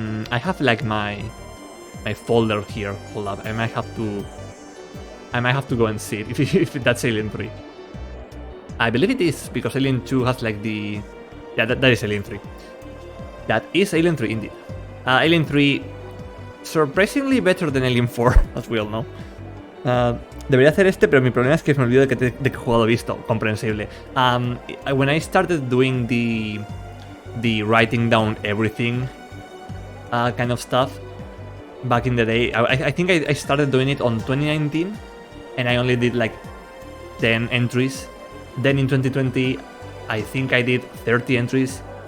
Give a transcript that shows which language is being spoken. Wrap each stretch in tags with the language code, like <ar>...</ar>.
<en>I have like my folder here. Hold up, I might have to go and see it if that's Alien 3. I believe it is, because Alien 2 has like the... Yeah, that is Alien 3. That is Alien 3 indeed. Alien 3, surprisingly better than Alien 4, as we all know.</en> <es>Debería hacer este, pero mi problema es que me olvido de qué juego he visto. Comprensible.</es> <en>When I started doing the writing down everything kind of stuff back in the day, I think I started doing it on 2019, and I only did like 10 entries. Then in 2020, I think I did 30 entries.</en>